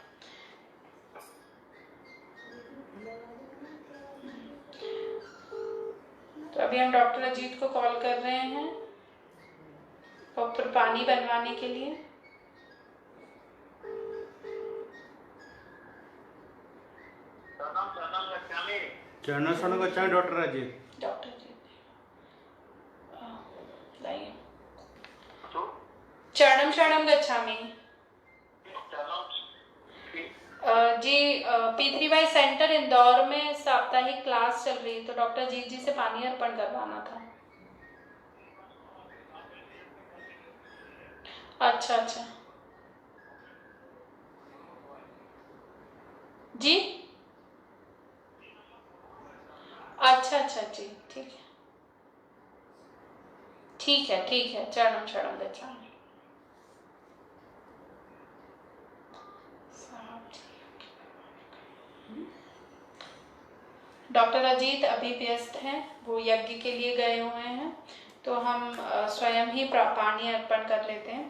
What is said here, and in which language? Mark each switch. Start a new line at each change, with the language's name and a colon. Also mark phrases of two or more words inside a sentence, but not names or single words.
Hindi: तो अभी हम डॉक्टर अजीत को कॉल कर रहे हैं पप्र पानी बनवाने के लिए।
Sanskrit: चरण शरण गच्छामि डॉक्टर अजीत।
Hindi: डॉक्टर अजीत लाइए।
Sanskrit: चरणम शरणम गच्छामि।
Hindi: जी P3Y सेंटर इंदौर में साप्ताहिक क्लास चल रही है, तो डॉक्टर अजीत जी से पानी अर्पण करवाना था। अच्छा अच्छा जी, अच्छा अच्छा जी, ठीक है ठीक है ठीक है।
Sanskrit: चरणम शरणम गच्छामि।
Hindi: डॉक्टर अजीत अभी व्यस्त हैं, वो यज्ञ के लिए गए हुए हैं, तो हम स्वयं ही पानी अर्पण कर लेते हैं।